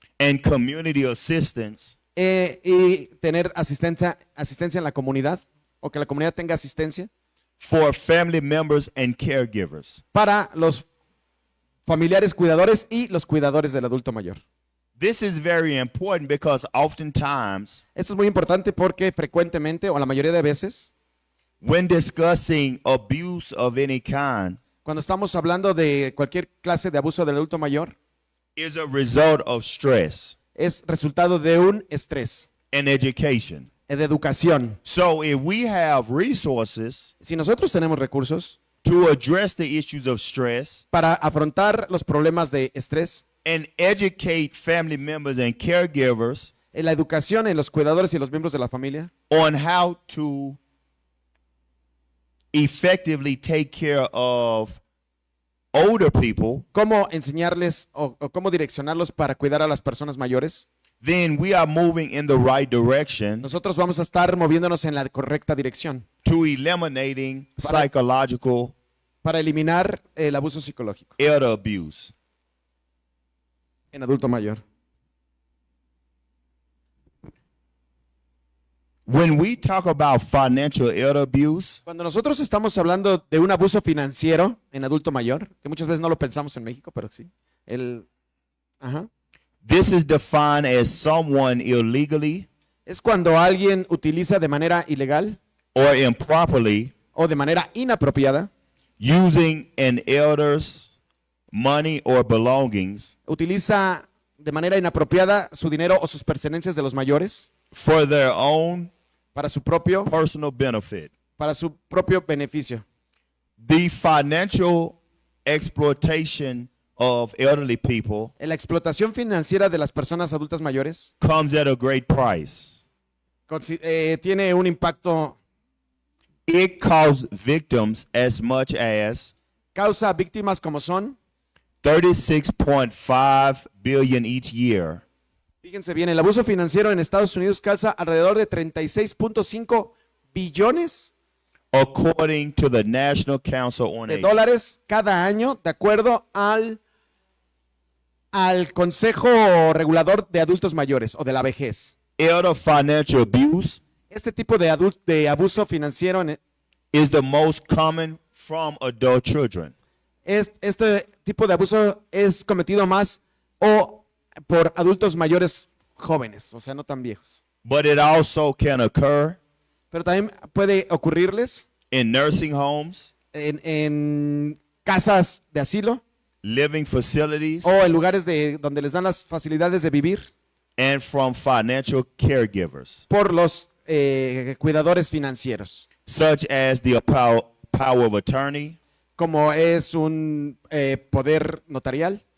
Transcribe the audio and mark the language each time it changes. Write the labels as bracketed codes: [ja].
[en] and community assistance [es] y tener asistencia en la comunidad o que la comunidad tenga asistencia [en] for family members and caregivers. [es] para los familiares cuidadores y los cuidadores del adulto mayor. [en] This is very important because oftentimes [es] Esto es muy importante porque frecuentemente o la mayoría de veces [en] when discussing abuse of any kind [es] cuando estamos hablando de cualquier clase de abuso del adulto mayor [en] is a result of stress [es] es resultado de un estrés, [en] and education. [es] de educación. [en] So if we have resources [es] Si nosotros tenemos recursos [en] to address the issues of stress [es] para afrontar los problemas de estrés, [en] and educate family members and caregivers [es] en la educación en los cuidadores y los miembros de la familia, [en] on how to effectively take care of older people, [es] cómo enseñarles o cómo direccionarlos para cuidar a las personas mayores, [en] then we are moving in the right direction [es] nosotros vamos a estar moviéndonos en la correcta dirección [en] to eliminating psychological [es] para eliminar el abuso psicológico [en] elder abuse. [es] en adulto mayor. [en] When we talk about financial elder abuse, [es] Cuando nosotros estamos hablando de un abuso financiero en adulto mayor, que muchas veces no lo pensamos en México, pero sí, [en] this is defined as someone illegally [es] es cuando alguien utiliza de manera ilegal [en] or improperly [es] o de manera inapropiada, [en] using an elder's money or belongings [es] utiliza de manera inapropiada su dinero o sus pertenencias de los mayores [en] for their own [es] para su propio [en] benefit. [es] beneficio. [en] The financial exploitation of elderly people [es] La explotación financiera de las personas adultas mayores [en] comes at a great price. [es] tiene un impacto, [en] It costs victims as much as [es] causa víctimas como son, [en] 36.5 billion each year. [es] fíjense bien, el abuso financiero en Estados Unidos causa alrededor de 36.5 billones [en] According to the National Council on [es] de [en] Aging. [es] dólares cada año, de acuerdo al Consejo Regulador de Adultos Mayores o de la vejez. [en] Elder financial abuse [es] Este tipo de abuso financiero [en] is the most common from adult children. [es] este tipo de abuso es cometido más o por adultos mayores jóvenes, o sea, no tan viejos. [en] but it also can occur [es] pero también puede ocurrirles [en] in nursing homes, [es] en casas de asilo [en] living facilities, [es] o en lugares donde les dan las facilidades de vivir [en] and from financial caregivers, [es] por los cuidadores financieros, [en] such as the power of attorney, [es] como es un poder notarial